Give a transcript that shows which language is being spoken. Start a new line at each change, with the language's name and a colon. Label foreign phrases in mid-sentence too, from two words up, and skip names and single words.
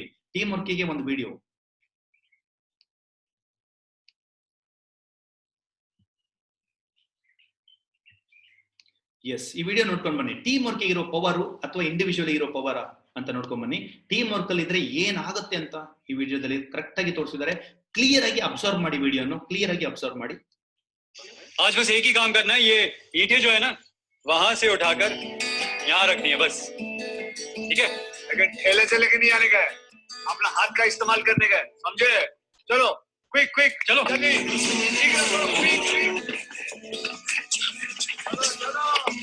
Kannada: ಟೀಮ್ ವರ್ಕಿಗೆ ಒಂದು ವಿಡಿಯೋ. ಎಸ್, ಈ ವಿಡಿಯೋ ನೋಡ್ಕೊಂಡ್ ಬನ್ನಿ.
English: team work
Kannada: ಇರೋ ಪವರ್ ಅಥವಾ ಇಂಡಿವಿಜುವಲ್ ಇರೋ ಪವರ್ ಅಂತ ನೋಡ್ಕೊಂಡ್ ಬನ್ನಿ.
English: team work
Kannada: ಅಲ್ಲಿ ಇದ್ರೆ ಏನಾಗುತ್ತೆ ಅಂತ ಈ ವಿಡಿಯೋದಲ್ಲಿ ಕರೆಕ್ಟ್ ಆಗಿ ತೋರಿಸಿದ್ದಾರೆ. ಕ್ಲಿಯರ್ ಆಗಿ ಅಬ್ಸರ್ವ್ ಮಾಡಿ, ವಿಡಿಯೋನು ಕ್ಲಿಯರ್ ಆಗಿ ಅಬ್ಸರ್ವ್ ಮಾಡಿ.
Hindi: आज बस एक ही काम करना है, ये ईंटें जो है ना वहां से उठाकर यहाँ रखनी है बस, ठीक है? लेकिन ठेले से लेके नहीं आने का है, अपना हाथ का इस्तेमाल करने का है, समझे? चलो
English: quick quick,
Hindi: चलो जल्दी, शीघ्र करो,
English: quick quick,
Hindi: चलो चलो।